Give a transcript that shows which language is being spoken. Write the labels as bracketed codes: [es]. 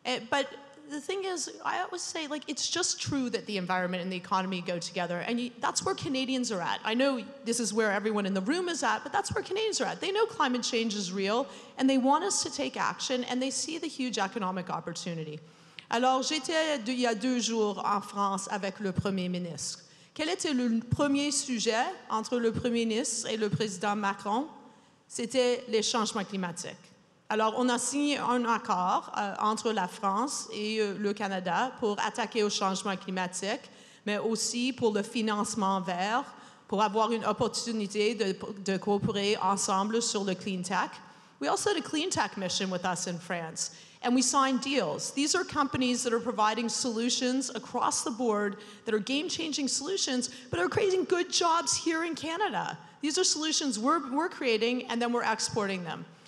[en] But the thing is, I always say, like, it's just true that the environment and the economy go together, and that's where Canadians are at. I know this is where everyone in the room is at, but that's where Canadians are at. They know climate change is real, and they want us to take action, and they see the huge economic opportunity. [fr] Alors, j'étais il y a 2 jours en France avec le Premier ministre. Quel était le premier sujet entre le Premier ministre et le président Macron? C'était les changements climatiques. Alors, on a signé un accord entre la France et le Canada pour attaquer au changement climatique, mais aussi pour le financement vert, pour avoir une opportunité de coopérer ensemble sur le clean tech. [en] We also had a clean tech mission with us in France, and we signed deals. These are companies that are providing solutions across the board that are game-changing solutions, but are creating good jobs here in Canada. These are solutions we're creating, and then we're exporting them.